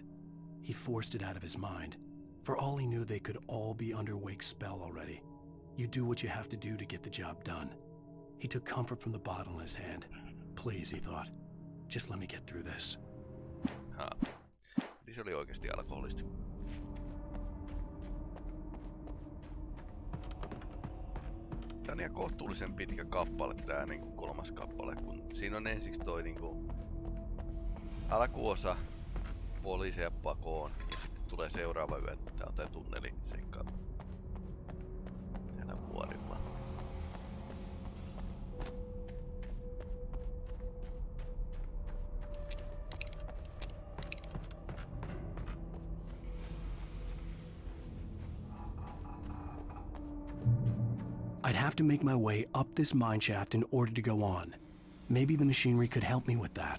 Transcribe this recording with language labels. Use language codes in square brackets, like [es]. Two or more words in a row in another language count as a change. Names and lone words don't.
[en] He forced it out of his mind. For all he knew, they could all be under Wake's spell already. You do what you have to do to get the job done. He took comfort from the bottle in his hand. Please, he thought. Just let me get through this. [fi] Eli se oli oikeasti alkoholisti. Tää on ihan kohtuullisen pitkä kappale tää niinku 3. kappale, kun siinä on ensiksi toi niinku alkuosa poliiseja pakoon ja sitten tulee seuraava yö. Tää on tää tunneliseikka täällä vuorilla. [en] I'd have to make my way up this mineshaft in order to go on. Maybe the machinery could help me with that.